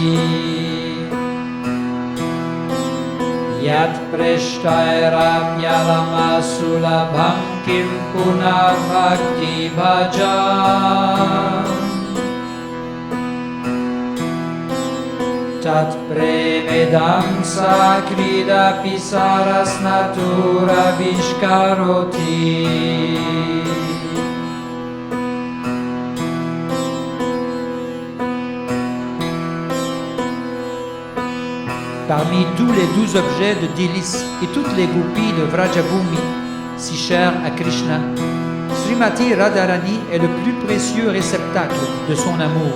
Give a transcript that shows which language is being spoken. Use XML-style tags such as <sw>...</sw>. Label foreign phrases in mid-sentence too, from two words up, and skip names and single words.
<sa>Yat preshtairapyalamasulabham kim punah bhakti bhajam Tat premedam sakridapi sarasnatura vishkaroti</sa> <fr>Parmi tous les 12 objets de délices et toutes les gopis de Vrajabhumi, si chers à Krishna, Srimati Radharani est le plus précieux réceptacle de son amour.</fr>